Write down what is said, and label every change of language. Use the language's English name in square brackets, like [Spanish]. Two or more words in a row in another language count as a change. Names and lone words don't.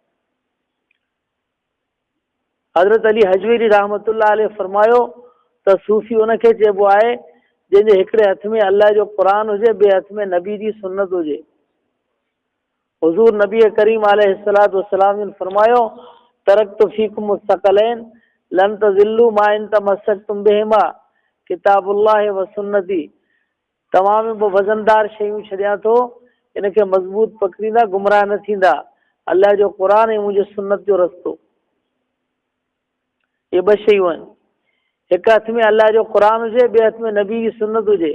[Sindhi] हज़रत अली हजवीरी [Arabic] رحمة الله عليه [Sindhi] फरमायो त सूफ़ी उनखे चइबो आहे जंहिंजे हिकिड़े हथ में अल्लाह जो क़ुरान हुजे, ॿिए हथ में नबी जी सुन्नत हुजे। हुज़ूर नबी करीम [Arabic] عليه الصلاة والسلام [Sindhi] ने फरमायो, [Arabic] تركت فيكم مستقلين لن تضلوا ما إن تمسكتم بهما كتاب الله وسنتي. [Sindhi] तव्हां में वज़नदार शयूं छॾियां थो, इनखे मज़बूत पकड़ींदा, गुमराह न थींदा, अल्लाह जो क़ुरान ऐं मुंहिंजे सुन्नत जो रस्तो। ये ॿ शयूं आहिनि, हिकु हथ में अल्लाह जो क़ुरान हुजे, ॿिए हथ में नबी जी सुन्नत हुजे।